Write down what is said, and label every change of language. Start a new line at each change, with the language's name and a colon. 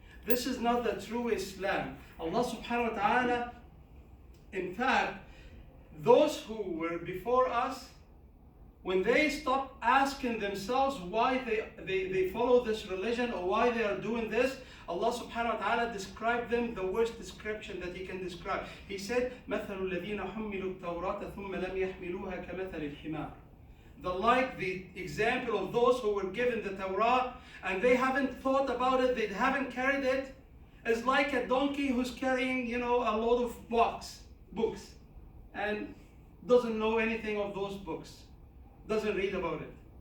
English: This is not the true Islam. Allah
Arabic: subhanahu wa ta'ala,
English: in fact, those who were before us, when they stopped asking themselves why they follow this religion or why they are doing this,
Arabic: Allah subhanahu wa ta'ala
English: described them the worst description that He can describe.
Arabic: He said, مَثَلُ الَّذِينَ حُمِّلُوا التَّوْرَاةَ ثُمَّ لَمْ يَحْمِلُوهَا كَمَثَلِ الْحِمَارِ.
English: The example of those who were given the Torah and they haven't thought about it, they haven't carried it, is like a donkey who's carrying, a load of books. And doesn't know anything of those books, doesn't read about it.